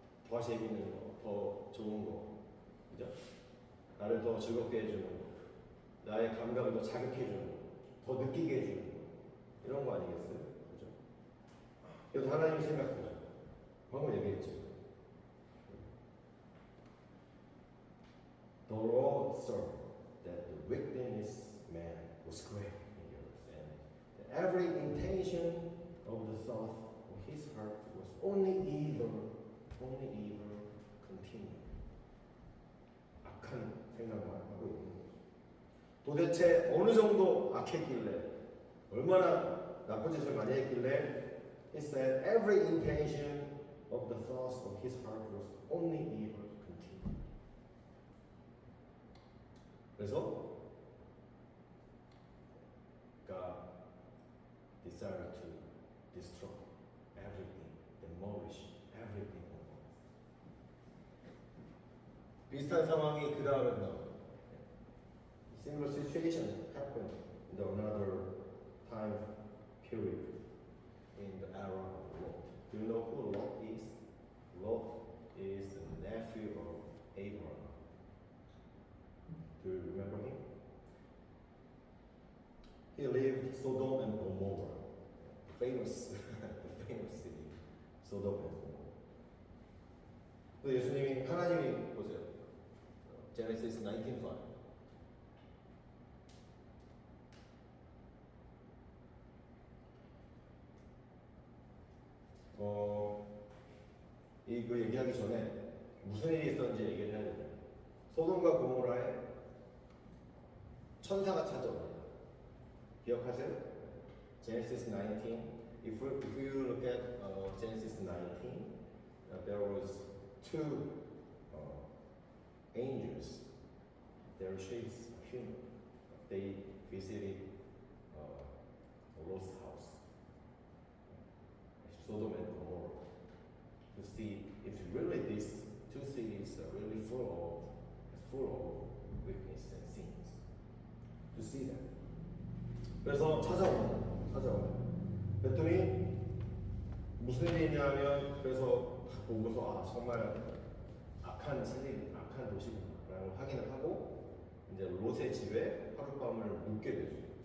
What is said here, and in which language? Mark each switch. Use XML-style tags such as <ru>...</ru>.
<ko>더 재밌는 거, 더 좋은 거, 그죠? 나를 더 즐겁게 해주는 거, 나의 감각을 더 자극해주는 거, 더 느끼게 해주는 거, 이런 거 아니겠어요? 그죠? 그래서 하나님이 생각하죠. 방금 얘기했죠.</ko> <en>The Lord saw that the wickedness of man was great in the earth, and that every intention of the thought of his heart was only evil continually.</en> <ko>악한 생각만 하고 있는 거죠. 도대체 어느 정도 악했길래, 얼마나 나쁜 짓을 많이 했길래</ko> <en>He said every intention of the thoughts of his heart was only evil continually.</en> <ko>그래서</ko> <en>God desired to destroy everything, demolish everything.</en> <ko>비슷한 상황이 그 다음에 나와요.</ko> <en>Similar situation happened in another time period in the era of Lot. Do you know who Lot is? Lot is the nephew of Abraham. Do you remember him? He lived Sodom and Gomorrah, the famous city, Sodom and Gomorrah.</en> <ko>또 예수님이 하나님이 보세요.</ko> <en>Genesis 19:5.</en> <ko>이거 얘기하기 전에 무슨 일이 있었는지 얘기를 해야 돼요. 소돔과 고모라에 천사가 찾아옵니다. 기억하세요? Genesis 19.</ko> <en>If you look at Genesis 19, there was two angels. Their shapes are human. They visited Lot's house, Sodom and Gomorrah, to see if really these two cities are really full of weakness and sins. To see that.</en> <ko>그래서 찾아옵니다. 그랬더니 무슨 일이 있냐면, 그래서 보고서 정말 악한 도시구나라는 확인을 하고 이제 롯의 집에 하룻밤을 묵게 되죠.</ko>